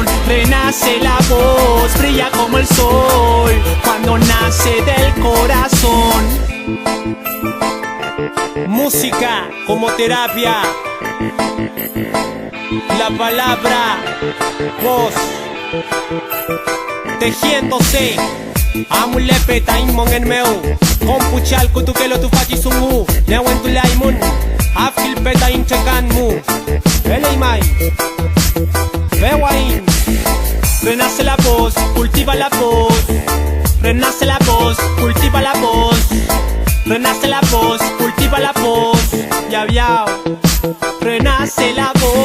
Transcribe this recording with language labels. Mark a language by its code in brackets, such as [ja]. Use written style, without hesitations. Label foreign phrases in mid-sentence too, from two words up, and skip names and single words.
[es] Renace la voz, brilla como el sol cuando nace del corazón. Música como terapia, la palabra, voz, tejiéndose. [arn] Amulepe taimon en meu, kompuchal kutukelo tu faji sungu, newen tu laimun, afil peta inchekan mu, eleimai, bewain. [es] Renace la voz, cultiva la voz. Renace la voz, cultiva la voz. Renace la voz, cultiva la voz. Ya, renace la voz.